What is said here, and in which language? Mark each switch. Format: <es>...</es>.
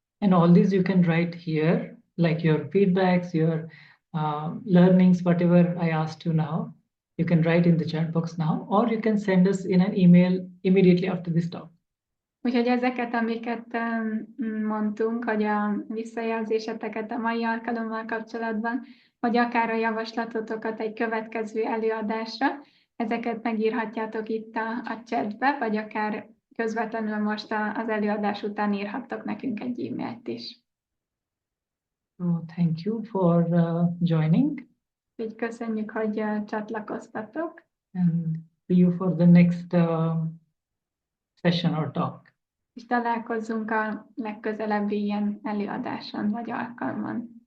<en>And all this you can write here, like your feedbacks, your learnings, whatever I asked you now. You can write in the chat box now, or you can send us in an email immediately after this talk.</en> <hu>Úgyhogy ezeket, amiket mondtunk, hogy a visszajelzéseteket a mai alkalommal kapcsolatban, vagy akár a javaslatotokat egy következő előadásra, ezeket megírhatjátok itt a chatbe, vagy akár közvetlenül most az előadás után írhattok nekünk egy e-mailt is.</hu> <en>So thank you for joining.</en> <hu>Úgyhogy köszönjük, hogy csatlakoztatok.</hu> <en>And see you for the next session or talk.</en> <hu>És találkozzunk a legközelebbi ilyen előadáson vagy alkalmon.</hu>